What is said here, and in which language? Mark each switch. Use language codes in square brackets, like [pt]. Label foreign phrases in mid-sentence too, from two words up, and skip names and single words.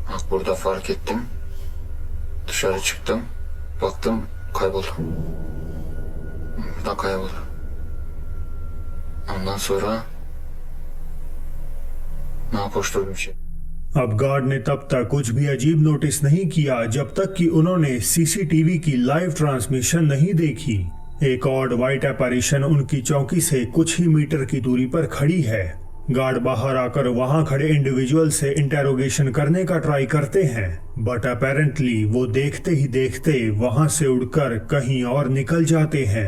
[tr] Burada fark ettim. Dışarı çıktım. Baktım kayboldu. Buradan kayboldu. Ondan sonra नापोस्टल şey. [hi] अब गार्ड ने तब तक कुछ भी अजीब नोटिस नहीं किया जब तक कि उन्होंने सीसीटीवी की [en] live transmission [hi] नहीं देखी। एक [en] odd white apparition [hi] उनकी चौकी से कुछ ही मीटर की दूरी पर खड़ी है। गार्ड बाहर आकर वहां खड़े इंडिविजुअल से इंटेरोगेशन करने का ट्राई करते हैं, [en] but apparently [hi] वो देखते ही देखते वहां से उड़कर कहीं और निकल जाते हैं।